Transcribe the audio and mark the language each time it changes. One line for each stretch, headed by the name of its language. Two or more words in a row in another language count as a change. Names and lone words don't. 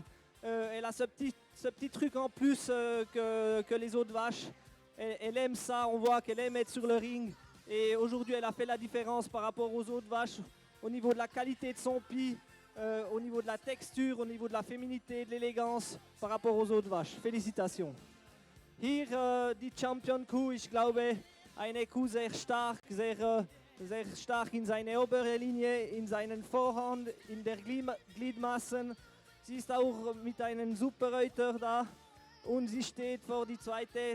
French: Elle a ce petit truc en plus que les autres vaches. Elle aime ça, on voit qu'elle aime être sur le ring. Et aujourd'hui, elle a fait la différence par rapport aux autres vaches au niveau de la qualité de son pied, au niveau de la texture, au niveau de la féminité, de l'élégance par rapport aux autres vaches. Félicitations.
German: Hier die Champion-Kuh, ich glaube, eine Kuh sehr stark in seiner oberen Linie, in seinen Vorhand, in der Gliedmaßen. Sie ist auch mit einem super Reuter da und sie steht vor die zweite.